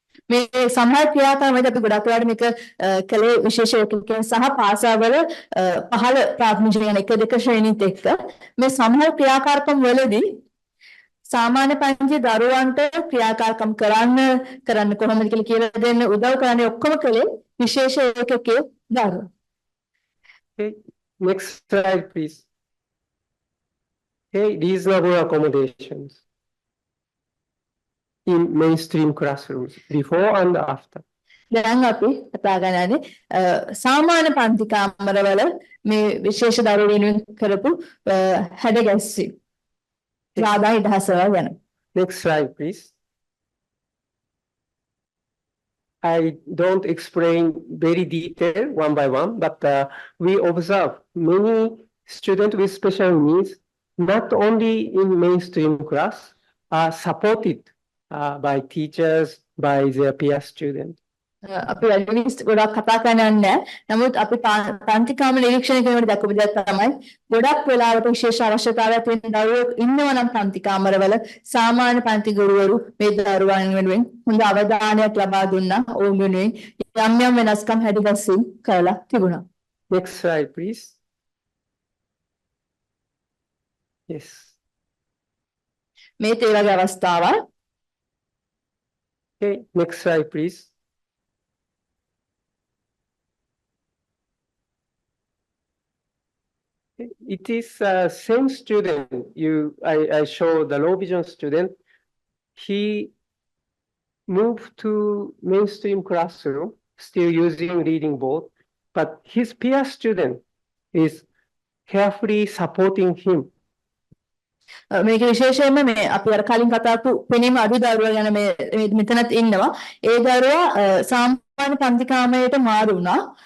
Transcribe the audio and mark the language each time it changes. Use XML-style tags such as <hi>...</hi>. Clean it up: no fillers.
<si>මේ සමහර ක්‍රියාකාරකම් අපි ගොඩක් වෙලාවට මේක කලේ විශේෂ ඒකකයන් සහ පාසල්වල පහළ ප්‍රාථමික ශ්‍රේණි 1 2 ශ්‍රේණිත් එක්ක මේ සමහර ක්‍රියාකාරකම් වලදී සාමාන්‍ය පන්ති දරුවන්ට ක්‍රියාකාරකම් කරන්න කොහොමද කියලා දෙන්න උදව් කරන්නේ ඔක්කොම කලේ විශේෂ ඒකකයේ දරුවෝ.</si> <en>Okay, next slide, please. Okay, reasonable accommodations in mainstream classrooms before and after.</en> <si>දැන් අපි කතා කරන්නේ සාමාන්‍ය පන්ති කාමරවල මේ විශේෂ දරුවෝ වෙනුවෙන් කරපු හැඩගැස්වීම් සාදා ඉදහසවල ගැන.</si> <en>Next slide, please. I don't explain very detail one by one, but we observe many students with special needs, not only in mainstream class, are supported by teachers, by their peer students.</en> <si>අපි වැඩි ගොඩක් කතා කරන්නේ නැහැ. නමුත් අපි පන්ති කාමර නිරීක්ෂණය කරනකොට දැකපු දෙයක් තමයි ගොඩක් වෙලාවට විශේෂ අවශ්‍යතාවයක් තියෙන දරුවෝ ඉන්නවා නම් පන්ති කාමරවල සාමාන්‍ය පන්ති ගුරුවරු මේ දරුවන් වෙනුවෙන් හොඳ අවධානයක් ලබා දුන්නා. ඔවුන් වෙනුවෙන් යම් යම් වෙනස්කම් හැඩගැස්වීම් කරලා තිබුණා.</si> <en>Next slide, please. Yes.</en> <si>මේ තේ වගේ අවස්ථාවක්.</si> <en>Okay, next slide, please. It is same student. I show the low vision student. He moved to mainstream classroom, still using reading board, but his peer student is carefully supporting him.</en> <si>මේක විශේෂයෙන්ම මේ අපි අර කලින් කතා කරපු පෙනීම අඩු දරුවා ගැන මේ මෙතනත් ඉන්නවා. ඒ දරුවා සාමාන්‍ය පන්ති කාමරයට මාරු වුණා.</si>